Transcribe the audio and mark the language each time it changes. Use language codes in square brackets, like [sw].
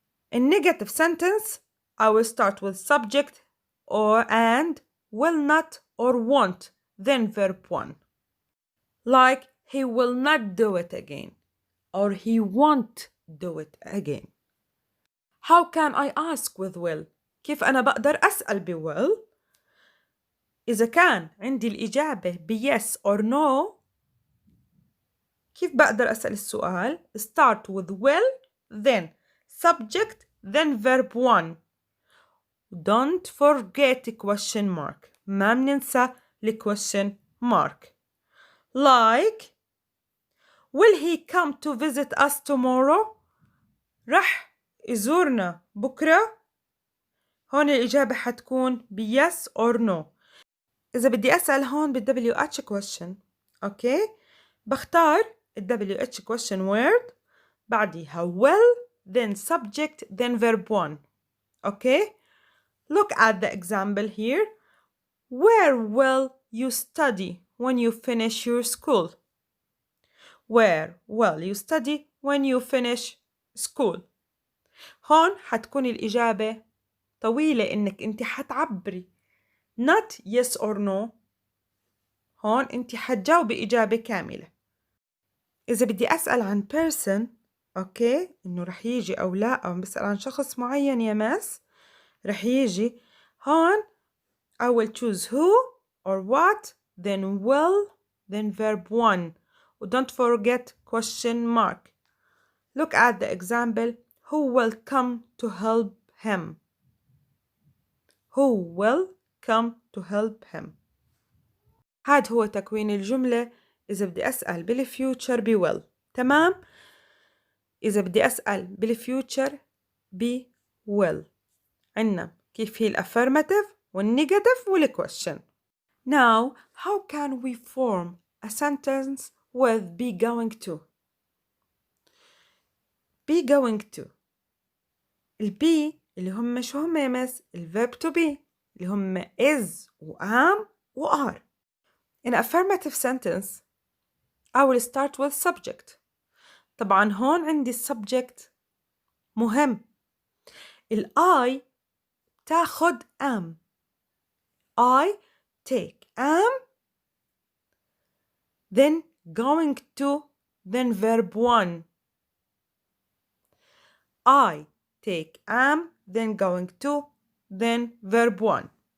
[en] In negative sentence, I will start with subject or and will not or won't, then verb 1. Like he will not do it again or he won't do it again. How can I ask with will? [ar] كيف أنا بقدر أسأل ب will؟ إذا كان عندي الإجابة ب yes or no، كيف بقدر أسأل السؤال؟ [en] Start with will, then subject, then verb 1. don't forget question mark. [ar] ما بننسى [en] question mark. Like, will he come to visit us tomorrow? [ar] رح يزورنا بكرة؟ هون الإجابة حتكون [en] yes or no. [ar] إذا بدي أسأل هون بال [en] WH question، [ar] أوكي؟ بختار ال [en] WH question word [ar] بعديها [en] will, then subject, then verb 1. [ar] أوكي؟ [en] Look at the example here. Where will you study when you finish your school? Where will you study when you finish school? [ar] هون حتكون الإجابة طويلة إنك أنت حتعبري [en] not yes or no. [ar] هون أنت حتجاوبي إجابة كاملة. إذا بدي أسأل عن person، أوكي، إنه رح يجي أو لا، أو بسأل عن شخص معين يا ماس رح يجي، هون [en] I will choose who or what, then will, then verb 1. Don't forget question mark. Look at the example. Who will come to help him? Who will come to help him? [ar] هاد هو تكوين الجملة. إذا بدي أسأل بالفيوتشر ب will. تمام؟ إذا بدي أسأل بالفيوتشر ب will. عنا كيف هي الأفرماتيف والنيجاتيف والكويشن. [en] Now, how can we form a sentence with be going to? Be going to. [ar] البي اللي هم شو هم يا مس؟ الverb to be اللي هم is و am و are. [en] In affirmative sentence, I will start with subject. [ar] طبعا هون عندي subject مهم. I تاخد am. [en] I take am, then going to, then verb 1. I take am, then going to, then verb 1.